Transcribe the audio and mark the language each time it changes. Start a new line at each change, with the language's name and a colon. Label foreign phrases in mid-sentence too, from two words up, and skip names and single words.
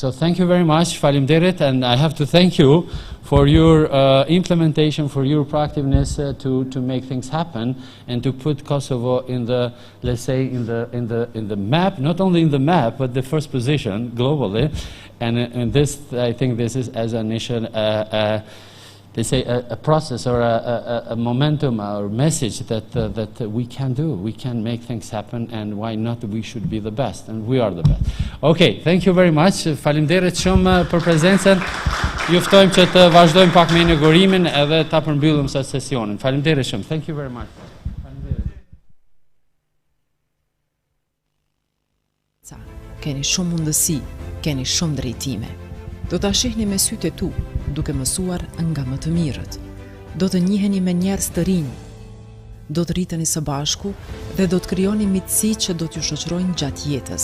English: So thank you very much, Faleminderit, and I have to thank you for your implementation, for your proactiveness to make things happen and to put Kosovo in the, let's say, in the map, not only in the map, but the first position globally. And this, I think, this is as an initial. They say a process or a momentum or message that we can do. We can make things happen, and why not? We should be the best, and we are the best. Okay, thank you very much.
Albanian: Faleminderit shumë për prezencën. Ju ftojmë që të vazhdojmë pak me inaugurimin edhe ta përmbyllim sa sesionin. Faleminderit shumë.
English: Thank you very much.
Albanian: Keni shumë mundësi, keni shumë drejtime. Do ta shihni me sytë e tu, duke mësuar nga më të mirët. Do të njiheni me njerëz të rinj. Do të rriteni së bashku dhe do të krijoni miqësi që do t'ju shoqërojnë gjatë jetës.